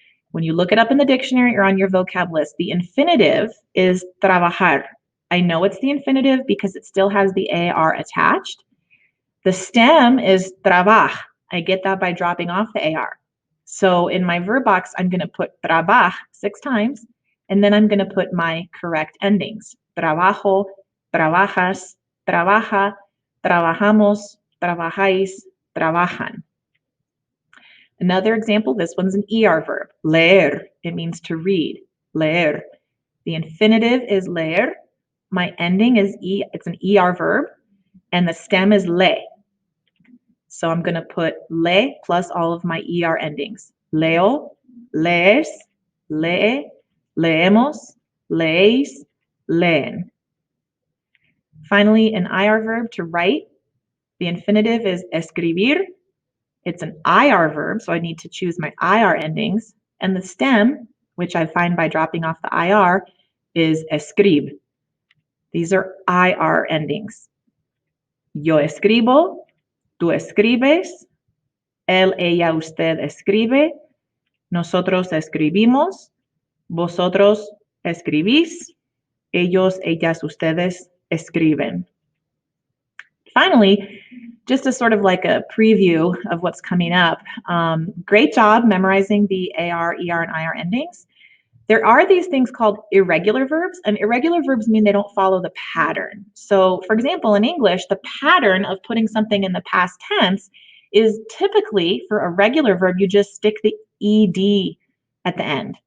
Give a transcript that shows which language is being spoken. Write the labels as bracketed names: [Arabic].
[English] When you look it up in the dictionary or on your vocab list, the infinitive is trabajar. I know it's the infinitive because it still has the AR attached. The stem is trabaj. I get that by dropping off the AR. So in my verb box, I'm going to put trabaj 6 times, and then I'm going to put my correct endings. [Spanish] Trabajo, trabajas, trabaja, trabajamos, trabajáis, trabajan. [English] Another example, this one's an ER verb, leer. It means to read, leer. The infinitive is leer. My ending is it's an ER verb, and the stem is le. So I'm going to put le plus all of my ER endings. [Spanish] Leo, lees, lee, leemos, leéis, leen. [English] Finally, an IR verb to write. The infinitive is escribir. It's an IR verb, so I need to choose my IR endings. And the stem, which I find by dropping off the IR, is escrib. These are IR endings. [Spanish] Yo escribo, tú escribes, él, ella, usted escribe, nosotros escribimos, vosotros escribís, ellos, ellas, ustedes escriben. [English] Finally, just as sort of like a preview of what's coming up, great job memorizing the AR, ER, and IR endings. There are these things called irregular verbs, and irregular verbs mean they don't follow the pattern. So, for example, in English, the pattern of putting something in the past tense is typically, for a regular verb, you just stick the ED at the end.